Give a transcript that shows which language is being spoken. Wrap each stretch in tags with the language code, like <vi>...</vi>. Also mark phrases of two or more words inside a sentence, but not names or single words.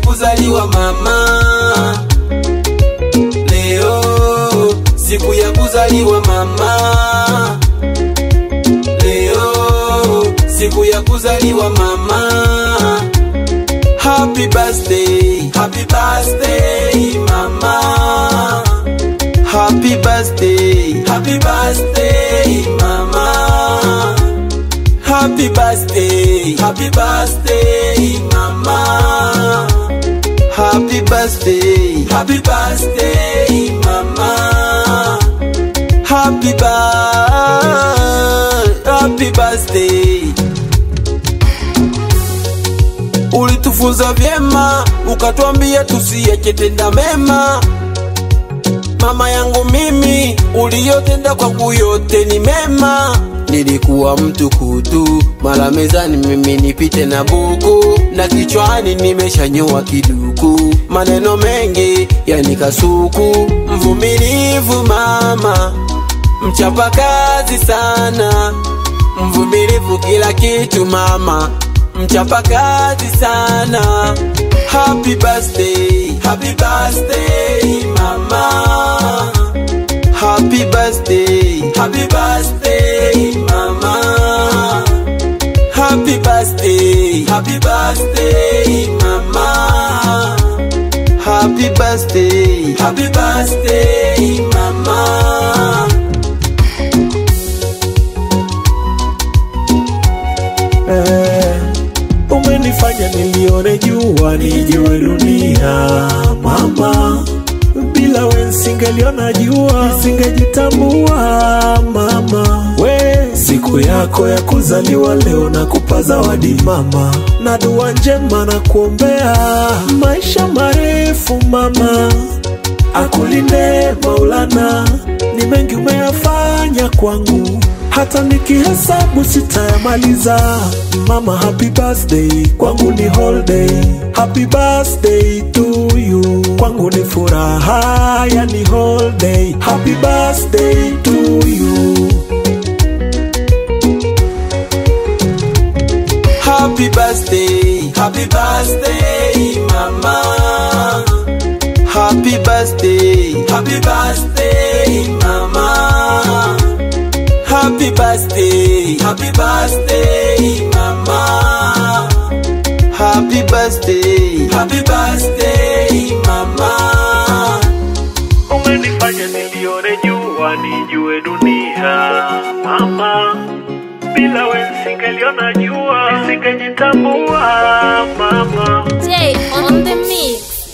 <sw>kuzaliwa mama. Leo siku ya kuzaliwa mama. Leo siku ya kuzaliwa mama.</sw> <en>Happy birthday, happy birthday mama. Happy birthday, happy birthday mama. Happy birthday, happy birthday mama. Happy birthday, happy birthday mama. Happy birthday.</en> <sw>Ulitufunza vyema, ukatuambia tusiache tenda mema. Mama yangu mimi, uliyotenda kwangu yote ni mema. Nilikuwa mtu kutu, mara mezani mimi nipite na buku, na kichwani nimeshanyoa kiduku. Maneno mengi yanikasuku. Mvumilivu mama, mchapa kazi sana. Mvumilivu kila kitu mama, mchapa kazi sana.</sw> <en>Happy birthday, happy birthday mama. Happy birthday, happy birthday mama. Happy birthday, happy birthday mama. Happy birthday, happy birthday mama.</en> <sw>Umenifanya nilione jua, nijue dunia mama. Bila we nisingeliona jua, nisingejitambua mama. We siku yako ya kuzaliwa leo, nakupa zawadi mama, na dua njema na kuombea maisha marefu mama. Akulinde Maulana, ni mengi umeyafanya kwangu, hata nikihesabu sitayamaliza mama.</sw> <en>Happy birthday,</en> <sw>kwangu ni</sw> <en>holiday. Happy birthday to you,</en> <sw>kwangu ni furaha, yani holiday.</sw> <en>Happy birthday to you. Happy birthday, happy birthday mama. Happy birthday, happy birthday mama. Happy birthday, happy birthday mama. Happy birthday, happy birthday mama.</en> <sw>Umenifanya nilione jua, nijue dunia mama. Bila we nisingeliona jua, nisingejitambua mama.</sw> <en>Jay on the mix.</en>